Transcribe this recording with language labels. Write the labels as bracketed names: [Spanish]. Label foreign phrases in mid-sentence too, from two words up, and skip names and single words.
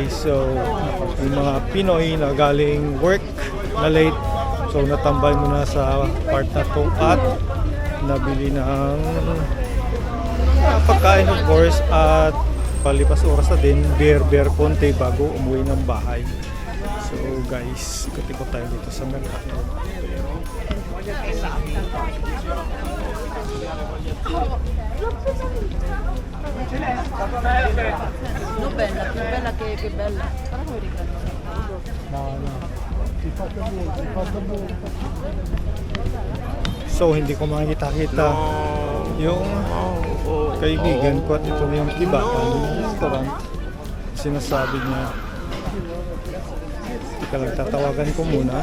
[Filipino] So yung mga Pinoy na galing work na late, so natambay muna sa part na to at nabili ng pagkain [English] of course [Filipino] at palipas oras na din beer konti bago umuwi ng bahay. So guys, ikot tayo dito sa Mercato. [Italian] No, bella, più bella che bella. Però come riprendo? No. [Filipino] So hindi ko makita-kita yung kaibigan ko at ito na yung Kibapan restaurant. Sinasabi niya, ika lang tatawagan ko muna.